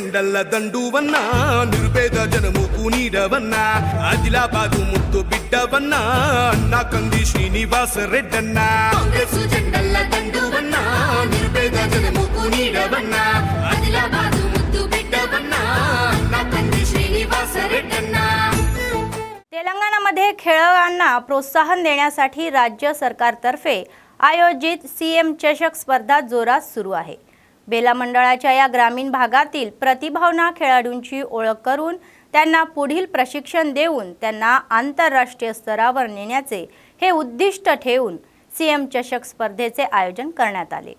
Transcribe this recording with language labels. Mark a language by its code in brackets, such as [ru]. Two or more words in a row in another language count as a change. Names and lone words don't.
[te] జెండల్ల దండువన్నా నిరుపేద జనముకు నీడవన్నా ఆదిలాబాదు ముద్దు బిడ్డవన్నా అన్న కంది శ్రీనివాస రెడ్డన్నా కాంగ్రెస్ జెండల్ల దండువన్నా నిరుపేద జనముకు నీడవన్నా ఆదిలాబాదు ముద్దు బిడ్డవన్నా అన్న కంది శ్రీनिवास रेड्डण्णा [mr] तेलंगणामध्ये खेळाडूंना प्रोत्साहन देण्यासाठी राज्य सरकारतर्फे आयोजित सीएम चषक स्पर्धा जोरात सुरू आहे। बेला मंडळाच्या या ग्रामीण भागातील प्रतिभावान खेळाडूंची ओळख करून त्यांना पुढील प्रशिक्षण देऊन त्यांना आंतरराष्ट्रीय स्तरावर नेण्याचे हे उद्दिष्ट ठेवून सीएम चषक स्पर्धेचे आयोजन करण्यात आले।